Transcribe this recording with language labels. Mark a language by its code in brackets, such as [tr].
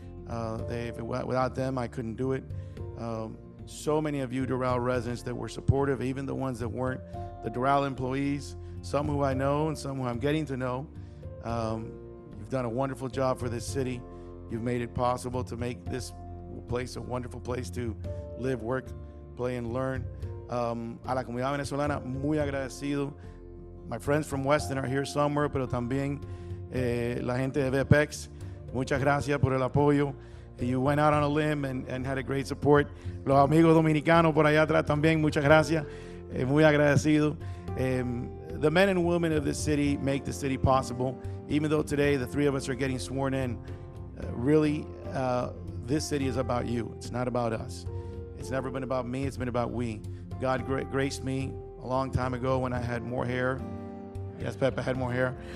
[en] Without them, I couldn't do it. So many of you Doral residents that were supportive, even the ones that weren't, the Doral employees, some who I know and some who I'm getting to know. You've done a wonderful job for this city. You've made it possible to make this place, a wonderful place to live, work, play, and learn. [es] A la comunidad venezolana, muy agradecido. [en] My friends from Weston are here somewhere, [es] pero también la gente de VPEX, muchas gracias por el apoyo. [en] You went out on a limb and had a great support. [es] Los amigos dominicanos por allá atrás también, muchas gracias. Muy agradecido. [en] The men and women of this city make the city possible. Even though today the three of us are getting sworn in, really, this city is about you. It's not about us. It's never been about me. It's been about we. God graced me a long time ago when I had more hair. Yes, Pepe had more hair.